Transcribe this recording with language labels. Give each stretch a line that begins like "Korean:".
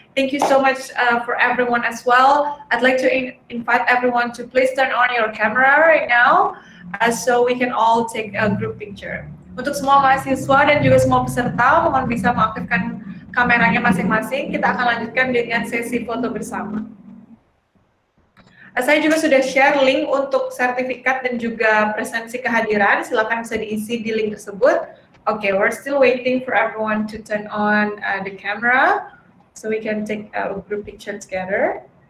English: Thank you so much for everyone as well. I'd like to invite everyone to please turn on your camera right now, so we can all take a group picture.
Indonesian: Untuk semua mahasiswa dan juga semua peserta, mohon bisa mengaktifkan kameranya masing-masing. Kita akan lanjutkan dengan sesi foto bersama. Saya juga sudah share link untuk sertifikat dan juga presensi kehadiran. Silakan bisa diisi di link tersebut.
English: Okay, we're still waiting for everyone to turn on the camera so we can take a group picture together.